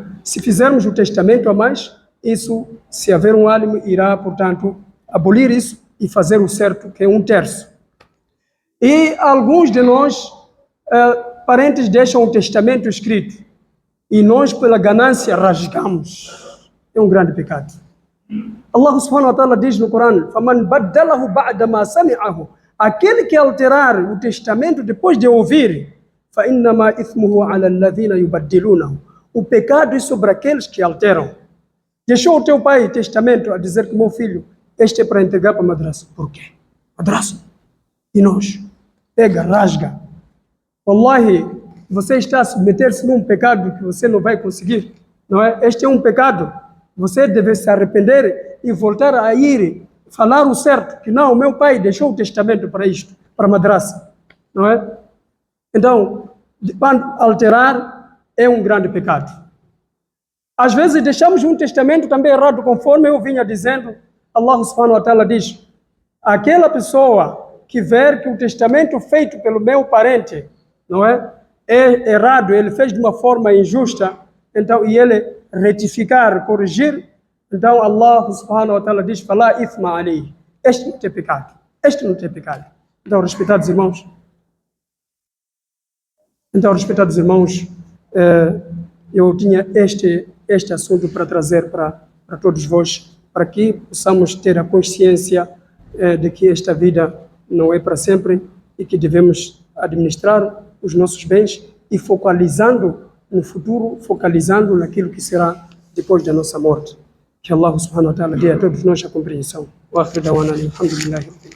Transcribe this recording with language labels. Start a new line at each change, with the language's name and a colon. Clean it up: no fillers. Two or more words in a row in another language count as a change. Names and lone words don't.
Portuguese: Se fizermos o testamento a mais, isso, se haver um alim, irá, portanto, abolir isso e fazer o certo, que é 1/3. E alguns de nós, parentes, deixam o testamento escrito e nós, pela ganância, rasgamos. É um grande pecado.
Arabic: الله سبحانه وتعالى
Portuguese: diz no Corão:
Arabic: "فمن بدله بعد ما سمعه",
Portuguese: aquele que alterar o testamento depois de ouvir,
Arabic: فإنما إثمه على الذين يبدلونه,
Portuguese: o pecado é sobre aqueles que alteram. Deixou o teu pai testamento a dizer que meu filho, este é para entregar para a madraça. Por quê? Madraça. E nós? Pega, rasga. Wallahi, você está a submeter-se num pecado que você não vai conseguir, não é? Este é um pecado. Você deve se arrepender e voltar a ir falar o certo, que não, meu pai deixou o testamento para isto, para a madraça, não é? Então, alterar é um grande pecado. Às vezes deixamos um testamento também errado, conforme eu vinha dizendo.
Arabic: الله سبحانه وتعالى
Portuguese: diz: aquela pessoa que ver que o testamento feito pelo meu parente, não é errado, ele fez de uma forma injusta, então, e ele retificar, corrigir, então
Arabic: الله سبحانه وتعالى
Portuguese: diz:
Arabic: "فلا إثم عليه",
Portuguese: este não tem pecado, este não tem pecado. Então, respeitados irmãos, eu tinha este assunto para trazer para todos vós, para que possamos ter a consciência de que esta vida não é para sempre e que devemos administrar os nossos bens e focalizando no futuro, focalizando naquilo que será depois da nossa morte. Que
Arabic: الله سبحانه وتعالى
Portuguese: dê a todos nós a compreensão.
Arabic: وآخر دعوانا الحمد لله.